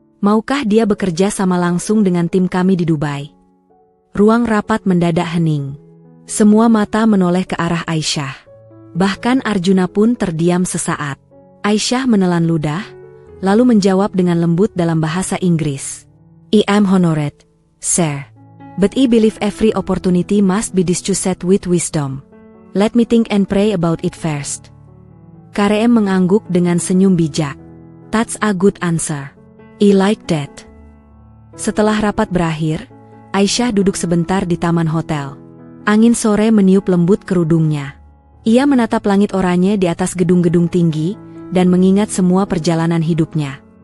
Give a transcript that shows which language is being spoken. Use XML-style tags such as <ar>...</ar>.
<id>Maukah dia bekerja sama langsung dengan tim kami di Dubai?" Ruang rapat mendadak hening. Semua mata menoleh ke arah Aisyah. Bahkan Arjuna pun terdiam sesaat. Aisyah menelan ludah, lalu menjawab dengan lembut dalam bahasa Inggris.</id> <en>"I am honored, sir. But I believe every opportunity must be discussed with wisdom. Let me think and pray about it first."</en> <id>Karem mengangguk dengan senyum bijak.</id> <en>"That's a good answer. I like that."</en> <id>Setelah rapat berakhir, Aisyah duduk sebentar di taman hotel. Angin sore meniup lembut kerudungnya. Ia menatap langit oranye di atas gedung-gedung tinggi, dan mengingat semua perjalanan hidupnya.</id>